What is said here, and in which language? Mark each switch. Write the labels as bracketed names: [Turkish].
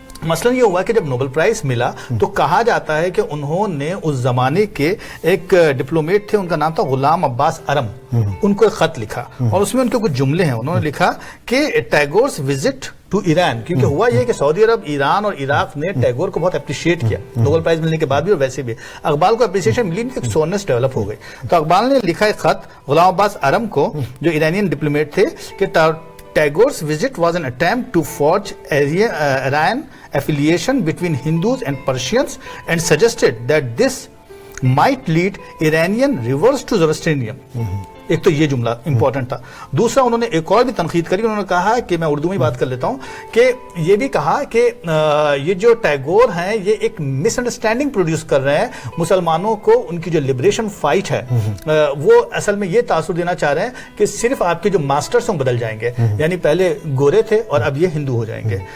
[Hindi] मसलन ये हुआ कि जब नोबेल प्राइज मिला तो कहा जाता है कि उन्होंने उस जमाने के एक डिप्लोमेट थे, उनका नाम था गुलाम अब्बास अरम, उनको एक खत लिखा और उसमें उनके कुछ जुमले हैं। उन्होंने लिखा कि [English] Tagore's visit to Iran, [Hindi] क्योंकि हुआ ये कि सऊदी अरब, ईरान और इराक ने टैगोर को बहुत अप्रिशिएट किया नोबेल प्राइज मिलने के बाद भी, और वैसे भी इकबाल को अप्रिसिएशन मिली, एक सोनेस डेवलप हो गई। तो इकबाल ने लिखा एक खत गुलाम अब्बास अरम को, जो ईरानियन डिप्लोमेट थे, कि [English] Tagore's visit was an attempt to forge Aryan affiliation between Hindus and Persians, and suggested that this might lead Iranian reverse to Zoroastrianism. [Hindi] एक तो ये जुमला इंपॉर्टेंट था। दूसरा, उन्होंने एक और भी तनकीद करी, उन्होंने कहा कि मैं उर्दू में बात कर लेता हूँ, कि ये भी कहा कि ये जो टैगोर हैं ये एक मिसअंडरस्टैंडिंग प्रोड्यूस कर रहे हैं मुसलमानों को, उनकी जो लिबरेशन फाइट है वो असल में ये तासुर देना चाह रहे हैं कि सिर्फ आपके जो मास्टर्स हैं बदल जाएंगे, यानी पहले गोरे थे और अब ये हिंदू हो जाएंगे।